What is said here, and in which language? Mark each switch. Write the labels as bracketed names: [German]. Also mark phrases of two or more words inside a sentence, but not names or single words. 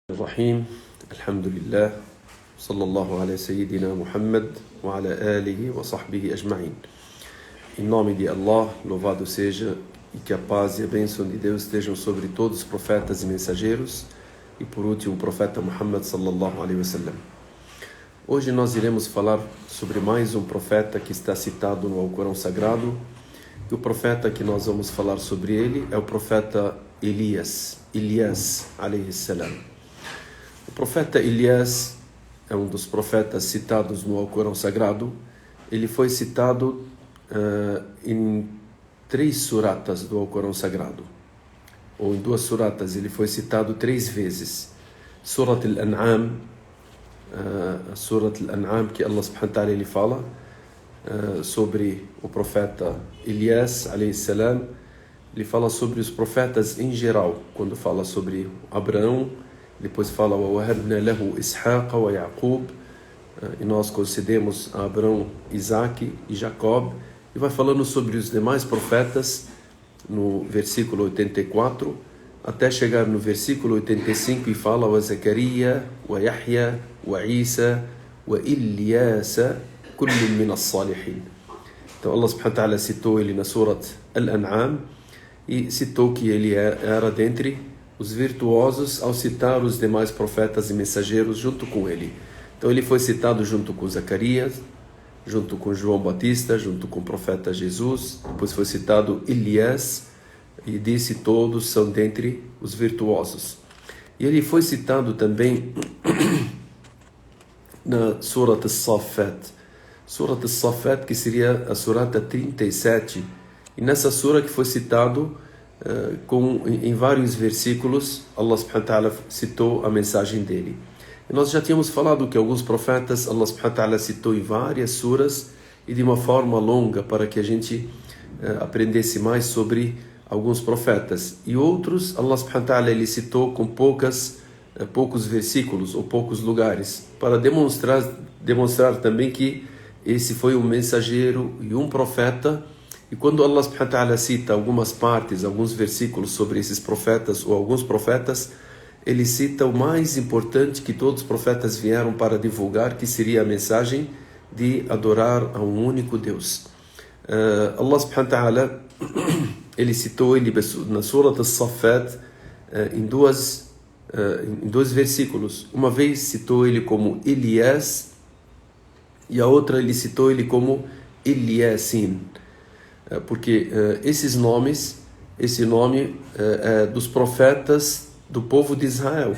[Arabic] رحيم، الحمد لله، صلى الله على سيدنا محمد وعلى آله وصحبه أجمعين. [Portuguese] Em nome de Allah, louvado seja e que a paz e a bênção de Deus estejam sobre todos os profetas e mensageiros e por último o profeta Muhammad [Arabic] صلى الله عليه وسلم. [Portuguese] Hoje nós iremos falar sobre mais um profeta que está citado no Alcorão Sagrado. E o profeta que nós vamos falar sobre ele é o profeta Elias [Arabic] عليه السلام. [Portuguese] O profeta Elias é um dos profetas citados no Alcorão Sagrado. Ele foi citado em 3 suratas do Alcorão Sagrado, ou em 2 suratas. Ele foi citado 3 vezes. Surat al-An'am, Surat al-An'am, que [Arabic] الله سبحانه وتعالى [Portuguese] ele fala sobre o profeta Elias [Arabic] عليه السلام. [Portuguese] Ele fala sobre os profetas em geral, quando fala sobre Abraão. Depois fala [Arabic] وَوَهَبْنَا لَهُ إِسْحَاقَ وَيَعْقُوب, [Portuguese] e nós concedemos a Abraão, Isaac e Jacob. E vai falando sobre os demais profetas no versículo 84, até chegar no versículo 85 e fala [Arabic] وَزَكَرِيَّا وَيَحْيَا وَعِيسَى وَإِلْيَاسَ كُلٌّ مِّنَ الصَّالِحِينَ. [Portuguese] Então [Arabic] الله سبحانه وتعالى [Portuguese] citou ele na Surat Al-An'am e citou que ele era dentre os virtuosos ao citar os demais profetas e mensageiros junto com ele. Então ele foi citado junto com Zacarias, junto com João Batista, junto com o profeta Jesus. Depois foi citado Elias e disse todos são dentre os virtuosos. E ele foi citado também na Surat As-Saffat. Surat As-Saffat, que seria a surata 37. E nessa sura que foi citado em vários versículos, [Arabic] الله سبحانه وتعالى [Portuguese] citou a mensagem dele. E nós já tínhamos falado que alguns profetas [Arabic] الله سبحانه وتعالى [Portuguese] citou em várias suras e de uma forma longa para que a gente aprendesse mais sobre alguns profetas. E outros [Arabic] الله سبحانه وتعالى [Portuguese] ele citou com poucos versículos ou poucos lugares para demonstrar também que esse foi um mensageiro e um profeta. E quando [Arabic] الله سبحانه وتعالى [Portuguese] cita algumas partes, alguns versículos sobre esses profetas ou alguns profetas, ele cita o mais importante que todos os profetas vieram para divulgar, que seria a mensagem de adorar a um único Deus. [Arabic] الله سبحانه وتعالى, [Portuguese] ele citou ele na Surat As-Saffat em dois versículos. Uma vez citou ele como Elias e a outra ele citou ele como Eliasin. Porque esse nome é dos profetas do povo de Israel.